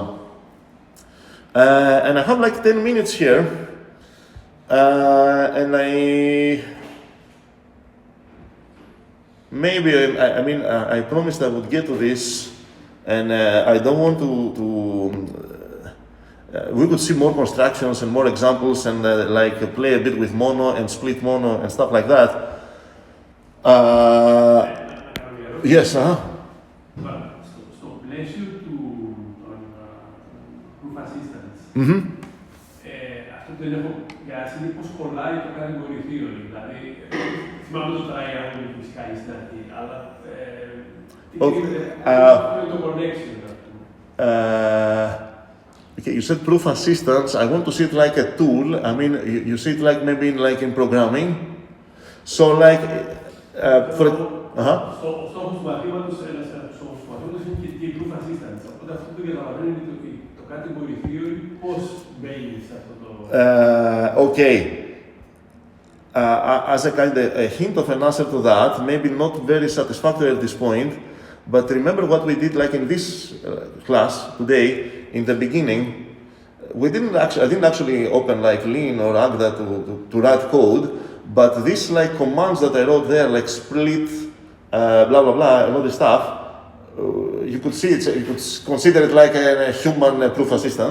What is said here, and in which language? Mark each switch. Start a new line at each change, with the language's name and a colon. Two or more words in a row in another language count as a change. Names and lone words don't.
English: And I have like 10 minutes here, and I promised I would get to this, and I don't want to we could see more constructions and more examples and like play a bit with mono and split mono and stuff like that. Yes,
Greek: Στο πλαίσιο των
English: proof assistance,
Greek: αυτό που δεν έχω πιάσει είναι πώς κολλάει το
English: category theory.
Greek: Δηλαδή, θυμάμαι το triangle που φυσικά είναι στην αρχή, αλλά το connection.
English: Okay, you said proof assistance. I want to see it like a tool. I mean, you see it like maybe in programming. So like,
Greek: Ο στόχος του μαθήματος, ένας στόχος του μαθήματος είναι και η
English: proof assistance.
Greek: Οπότε αυτό που καταλαβαίνω είναι το
English: category theory
Greek: πώς μπαίνει σε αυτό το...
English: Okay. As a kind of a hint of an answer to that, maybe not very satisfactory at this point, but remember what we did like in this class today, in the beginning, I didn't actually open like Lean or Agda to write code, but these like commands that I wrote there, like split, blah, blah, blah, and all this stuff, you could see it, you could consider it like a human proof assistant.